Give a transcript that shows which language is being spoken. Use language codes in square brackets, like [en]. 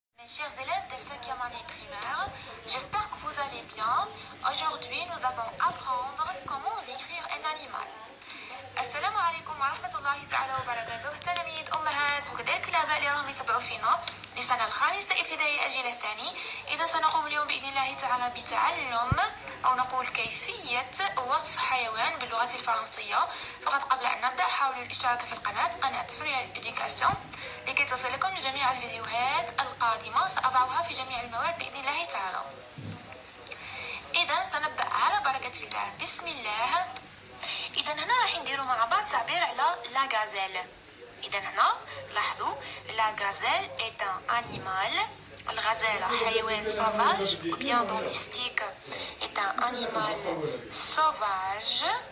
[fr] Mes chers élèves de 5e année primaire, j'espère que vous allez bien. Aujourd'hui, nous allons apprendre comment décrire un animal. [ar] السلام عليكم ورحمة الله تعالى وبركاته تلاميذ أمهات وكذلك الآباء اللي راهم يتابعوا فينا لسنة الخامسة ابتدائي الجيل الثاني. إذا سنقوم اليوم بإذن الله تعالى بتعلم أو نقول كيفية وصف حيوان باللغة الفرنسية. فقط قبل أن نبدأ حاولوا الاشتراك في قناة فريال إديوكاسيون لكي تصلكم جميع الفيديوهات القادمة سأضعها في جميع المواد بإذن الله تعالى. إذا سنبدأ على بركة الله. بسم الله. إذا هنا راح نديروا مع بعض تعبير على لا غازيل. إذا هنا لاحظوا [fr] لا غازيل est un animal. [ar] الغزالة حيوان [fr] sauvage ou bien domestique est un animal sauvage.